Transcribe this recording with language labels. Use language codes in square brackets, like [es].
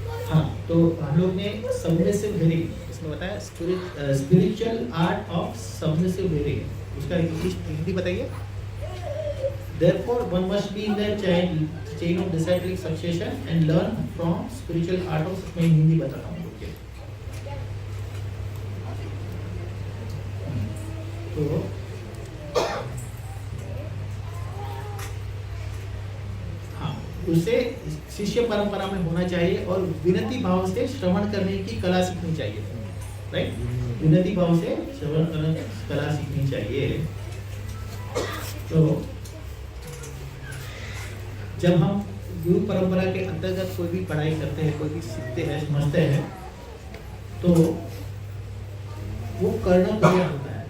[hi] हाँ, तो हम लोग ने सबमिसिव हियरिंग इसमें बताया, [en] spiritual art of submissive hearing, [hi] उसका हिंदी बताइए। [en] Therefore, one must be in the chain of disciplic succession and learn from spiritual art of, [hi] मैं हिंदी बता रहा हूँ। तो हाँ, उसे शिष्य परंपरा में होना चाहिए और विनती भाव से श्रवण करने की कला सीखनी चाहिए, राइट? विनती भाव से श्रवण करने की कला सीखनी चाहिए। तो जब हम गुरु परंपरा के अंतर्गत कोई भी पढ़ाई करते हैं, कोई भी सीखते हैं, समझते हैं, तो वो कर्ण प्रिय होता है।